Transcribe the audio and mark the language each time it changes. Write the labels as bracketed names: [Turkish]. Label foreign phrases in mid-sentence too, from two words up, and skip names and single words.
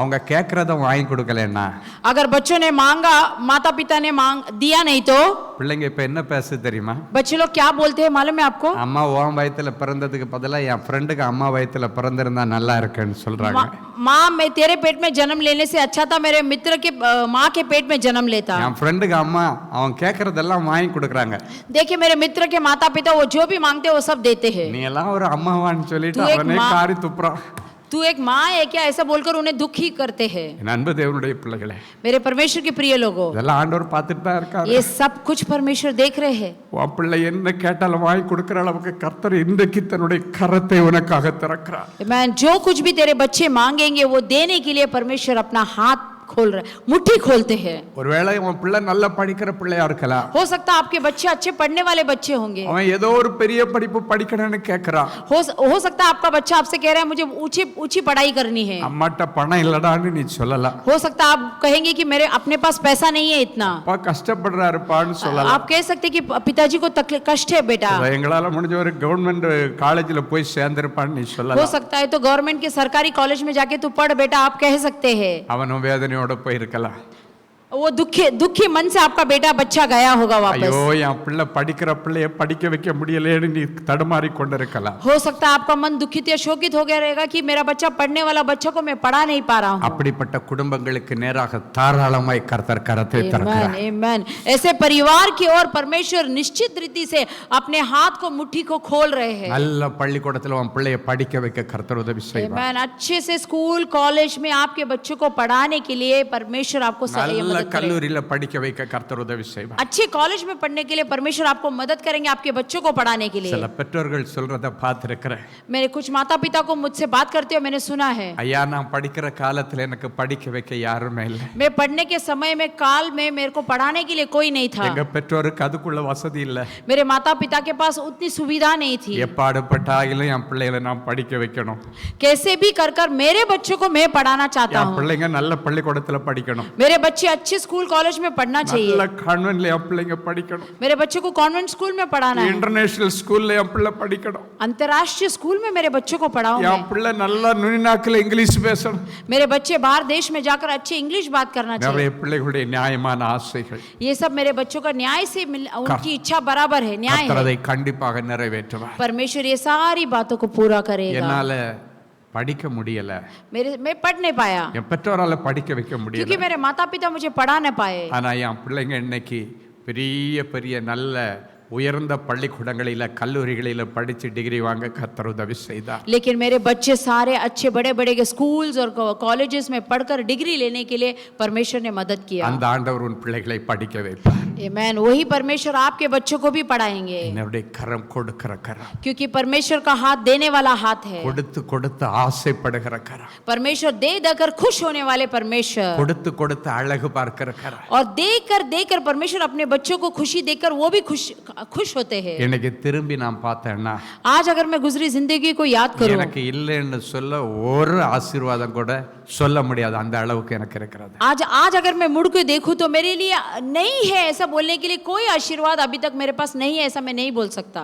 [Tamil] அவங்க கேட்கறத வாங்கி கொடுக்கலன்னா [Hindi] अगर बच्चों ने मांगा, माता पिता ने दिया नहीं तो [Tamil] பிள்ளைங்க இப்ப என்ன பேசு தெரியுமா. [Hindi] बच्चे लोग क्या बोलते हैं मालूम है आपको. [Tamil] அம்மா உன் வயித்துல பிறந்ததுக்கு பதிலா என் ஃப்ரெண்டுக்கு அம்மா வயித்துல பிறந்திருந்தா நல்லா இருக்குன்னு சொல்றாங்க. [Hindi] माँ मैं तेरे पेट में जन्म लेने से अच्छा था मेरे मित्र के माँ के पेट में जन्म लेता. [Tamil] என் ஃப்ரெண்டுக்கு அம்மா அவன் கேட்கறதெல்லாம் வாங்கி கொடுக்கறாங்க. [Hindi] देखिए मेरे मित्र के माता पिता वो जो भी मांगते हैं वो सब देते हैं. [Tamil] நீ எல்லாம் ஒரு அம்மாவான்னு சொல்லிட்டு [Hindi] तू एक [Tamil] அவனே [Hindi] माँ- [Tamil] காரி துப்புறான். [Hindi] तू एक माँ है क्या ऐसा बोलकर उन्हें दुख ही करते हैं. [Tamil] என் அன்பு தேவனுடைய பிள்ளைகளே, [Hindi] मेरे परमेश्वर के प्रिय लोगों, [Tamil] இதெல்லாம் ஆண்டவர் பார்த்துட்டு தான் இருக்காரு. [Hindi] ये सब कुछ परमेश्वर देख रहे हैं. [Tamil] உன் பிள்ளை என்ன கேட்டாலும் வாங்கி கொடுக்கிற அளவுக்கு கர்த்தர் இன்றைக்கு தன்னுடைய கரத்தை உனக்காக திறக்கிறார். [Hindi] मैं जो कुछ भी तेरे बच्चे मांगेंगे वो देने के लिए परमेश्वर अपना हाथ खोल रहे, मुट्ठी खोलते हैं। [Tamil] ஒருவேளை உன் பிள்ளை நல்லா படிக்கிற பிள்ளையா இருக்கலாம். [Hindi] हो सकता है आपके बच्चे अच्छे पढ़ने वाले बच्चे होंगे। [Tamil] அவன் ஏதோ ஒரு பெரிய படிப்பு படிக்கணும்னு கேக்குறான். [Hindi] हो सकता है आपका बच्चा आपसे कह रहा है मुझे ऊंची पढ़ाई करनी है। [Tamil] அம்மாட்ட பணம் இல்லடான்னு நீ சொல்லலாம். [Hindi] हो सकता है आप कहेंगे कि मेरे अपने पास पैसा नहीं है इतना। [Tamil] அப்பா கஷ்டப்படுறாருப்பான்னு சொல்லலாம். [Hindi] आप कह सकते कि पिताजी को कष्ट है बेटा। [Tamil] எங்களால முடிஞ்ச ஒரு கவர்மெண்ட் காலேஜ்ல போய் சேர்ந்திருப்பான்னு நீ [Hindi] हो [Tamil] சொல்லலாம். [Hindi] सकता है तो गवर्नमेंट के सरकारी कॉलेज में जाके तू पढ़ बेटा, आप कह सकते हैं। [Tamil] அவனும் வேதனையோட போயிருக்கலாம். [Hindi] वो दुखी मन से आपका बेटा बच्चा गया होगा वापस। [Tamil] ஐயோ என் பிள்ளை படிக்கிற பிள்ளைய படிக்க வைக்க முடியலையேன்னு நீ தடுமாறி கொண்டிருக்கலாம். [Hindi] हो सकता है आपका मन दुखित या शोकित हो गया रहेगा कि मेरा बच्चा पढ़ने वाला बच्चा को मैं पढ़ा नहीं पा रहा हूँ। [Tamil] அப்படிப்பட்ட குடும்பங்களுக்கு நேராக தாராளமாய் கர்த்தர் கரத்தை திறக்கிறார். [Hindi] आमेन। ऐसे परिवार की ओर परमेश्वर निश्चित रीति से अपने हाथ को मुट्ठी को खोल रहे हैं। [Tamil] நல்ல பள்ளிக்கூடத்துல உன் பிள்ளைய படிக்க வைக்க கர்த்தர் உதவி செய்வார். [Hindi] आमेन। अच्छे से [English] school college [Hindi] में आपके बच्चों को पढ़ाने के लिए परमेश्वर आपको सहायता [Tamil] கல்லூரியில படிக்க வைக்க கர்த்தர் உதவி செய்வார். [Hindi] अच्छे कॉलेज में पढ़ने के लिए परमेश्वर आपको मदद करेंगे आपके बच्चों को पढ़ाने के लिए। [Tamil] சில பெற்றோர்கள் சொல்றத பார்த்திருக்கிறேன். [Hindi] मेरे कुछ माता पिता को मुझसे बात करते हुए मैंने सुना है, [Tamil] ஐயா நான் படிக்கிற காலத்துல எனக்கு படிக்க வைக்க யாருமே இல்ல. [Hindi] मैं पढ़ने के समय में काल में मेरे को पढ़ाने के लिए कोई नहीं था। [Tamil] எங்க பெற்றோருக்கு அதுக்குள்ள வசதி இல்ல. [Hindi] मेरे माता पिता के पास उतनी सुविधा नहीं थी। [Tamil] எப்பாடுபட்டாயிலும் என் பிள்ளைகளை நான் படிக்க வைக்கணும். [Hindi] कैसे भी कर कर मेरे बच्चों को मैं पढ़ाना चाहता [Tamil] என் [Hindi] हूँ। [Tamil] பிள்ளைங்க நல்ல पள்ளிக்கூடத்துல படிக்கணும். [Hindi] मेरे बच्चे अच्छे [English] school college [Hindi] में पढ़ना चाहिए। [Tamil] நல்ல கான்வென்ட்ல என் பிள்ளைங்க படிக்கணும். [Hindi] मेरे बच्चों को [English] convent school [Hindi] में पढ़ाना है। [English] international school [Tamil] என் பிள்ளை படிக்கணும். [Hindi] अंतर्राष्ट्रीय स्कूल में मेरे बच्चों को पढ़ाऊं [Tamil] என் [Hindi] मैं। [Tamil] பிள்ளை நல்ல நுனிநாக்குல இங்கிலீஷ் பேசணும். [Hindi] मेरे बच्चे बाहर देश में जाकर अच्छे इंग्लिश बात करना चाहिए। [Tamil] நிறைய பிள்ளைகளுடைய நியாயமான ஆசைகள். [Hindi] ये सब मेरे बच्चों का न्याय से उनकी इच्छा बराबर है, न्याय [Tamil] கர்த்தர் [Hindi] है। [Tamil] அதை கண்டிப்பாக நிறைவேற்றுவார். [Hindi] परमेश्वर ये सारी बातों को पूरा करेगा। [Tamil] என்னால படிக்க முடியல, [Hindi] मैं पढ़ नहीं पाया [Tamil] என் பெற்றோரால படிக்க வைக்க முடியல. [Hindi] क्योंकि मेरे माता पिता मुझे पढ़ा न पाए। [Tamil] ஆனா என் பிள்ளைங்க இன்னைக்கு பெரிய பெரிய நல்ல உயர்ந்த பள்ளிக்கூடங்களில கல்லூரிகளில படிச்சு டிகிரி வாங்க கர்த்தர் உதவி செய்தார். [Hindi] लेकिन मेरे बच्चे सारे अच्छे बड़े बड़े के स्कूल्स और कॉलेजेस में पढ़कर डिग्री लेने के लिए परमेश्वर ने मदद किया। [Tamil] அந்த ஆண்டவர் உன் பிள்ளைகளை படிக்க வைப்பார். [Hindi] आमेन। वही परमेश्वर आपके बच्चों को भी पढ़ाएंगे, [Tamil] என்னுடைய கரம் கொடுக்கிற கரம், [Hindi] क्योंकि परमेश्वर का हाथ देने वाला हाथ है। [Tamil] கொடுத்து கொடுத்து ஆசைப்படுகிற கரம், [Hindi] परमेश्वर दे देकर खुश होने वाले परमेश्वर, [Tamil] கொடுத்து கொடுத்து அழகு பார்க்கிற கரம். [Hindi] और देकर परमेश्वर अपने बच्चों को खुशी देकर वो भी खुश होते हैं। [Tamil] இன்னைக்கு திரும்பி நான் பார்த்தேன்னா [Hindi] आज अगर मैं गुजरी जिंदगी को याद करूं, [Tamil] எனக்கு இல்லைன்னு சொல்ல ஒரு ஆசீர்வாதம் கூட சொல்ல முடியாது, அந்த அளவுக்கு எனக்கு இருக்கிறது. [Hindi] आज अगर मैं मुड़ के देखूं तो मेरे लिए नहीं है ऐसा बोलने के लिए कोई आशीर्वाद अभी तक मेरे पास नहीं है, ऐसा मैं नहीं बोल सकता।